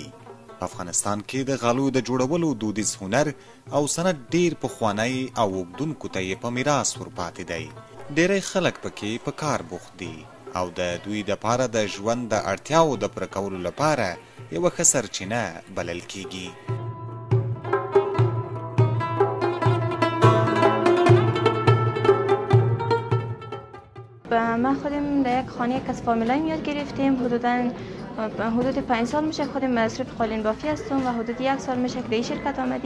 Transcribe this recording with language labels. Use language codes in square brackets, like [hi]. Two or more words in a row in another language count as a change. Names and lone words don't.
[ps] په افغانستان کې د غالیو د جوړولو دودیز هنر او صنعت ډیر پخوانی او اوږدونکو ته یې په میراث ورپاتې دی. ډیری خلک پکې په کار بوخت دي او د دوی دپاره د ژوند د اړتیاو د پوره کولو لپاره یوه ښه سرچینه بلل کیږي. [fa] ما خودم در یک خانه یک از فامیلایم یاد گرفتیم. حدود 5 سال میشه خودم مصرف قالین بافی هستم و حدود 1 سال میشه که در این شرکت آمدیم.